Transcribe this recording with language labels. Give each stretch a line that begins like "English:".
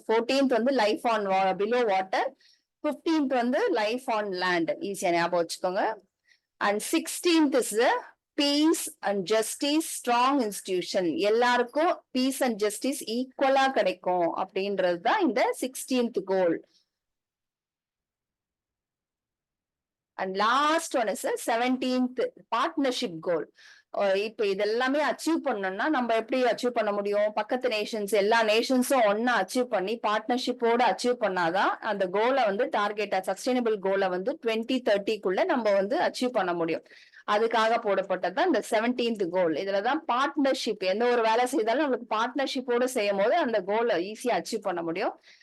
English: 14th வந்து life on below water, 15th வந்து life on land.
Tamil: ஈஸியா ஞாபகம் வச்சுக்கோங்க.
English: And 16th is peace and justice strong institution.
Tamil: எல்லாருக்கும் பீஸ் அண்ட் ஜஸ்டிஸ் ஈக்குவலா கிடைக்கும் அப்படின்றது தான் இந்த 16th goal.
English: And last one is 17th partnership goal.
Tamil: இப்ப இதெல்லாமே அச்சீவ் பண்ணணும்னா நம்ம எப்படி அச்சீவ் பண்ண முடியும்? பக்கத்து நேஷன்ஸ் எல்லா நேஷன்ஸும் ஒன்னா அச்சீவ் பண்ணி பார்ட்னர்ஷிப்போட அச்சீவ் பண்ணாதான் அந்த கோலை வந்து டார்கெட்டா சஸ்டைனபிள் கோலை வந்து 2030க்குள்ள நம்ம வந்து அச்சீவ் பண்ண முடியும். அதுக்காக போடப்பட்டதுதான் இந்த 17th கோல். இதுலதான் பார்ட்னர்ஷிப், எந்த ஒரு வேலை செய்தாலும் நம்மளுக்கு பார்ட்னர்ஷிப்போட செய்யும் போது அந்த கோலை ஈஸியா அச்சீவ் பண்ண முடியும்.